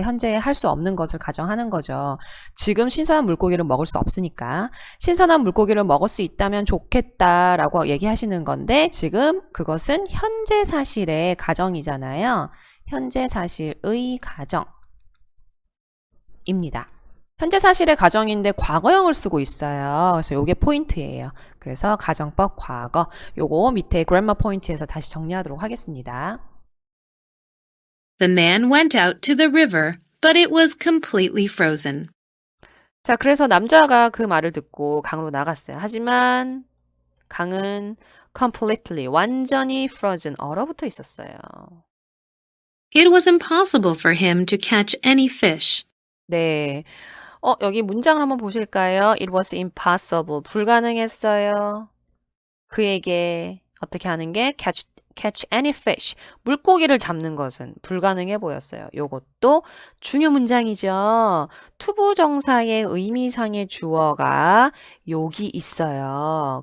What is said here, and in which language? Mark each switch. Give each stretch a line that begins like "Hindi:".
Korean: 현재 할 수 없는 것을 가정하는 거죠. 지금 신선한 물고기를 먹을 수 없으니까 신선한 물고기를 먹을 수 있다면 좋겠다라고 얘기하시는 건데 지금 그것은 현재 사실의 가정이잖아요. 현재 사실의 가정입니다. 현재 사실의 가정인데 과거형을 쓰고 있어요. 그래서 요게 포인트예요. 그래서 가정법 과거. 요거 밑에 grammar 포인트에서 다시 정리하도록 하겠습니다.
English: The man went out to the river, but it was completely frozen.
Korean: 자, 그래서 남자가 그 말을 듣고 강으로 나갔어요. 하지만 강은 completely, 완전히 frozen, 얼어붙어 있었어요.
English: It was impossible for him to catch any fish.
Korean: 네. 여기 문장을 한번 보실까요?
English: It was impossible.
Korean: 불가능했어요. 그에게 어떻게 하는 게
English: catch any fish.
Korean: 물고기를 잡는 것은 불가능해 보였어요. 요것도 중요 문장이죠. 투부정사의 의미상의 주어가 여기 있어요.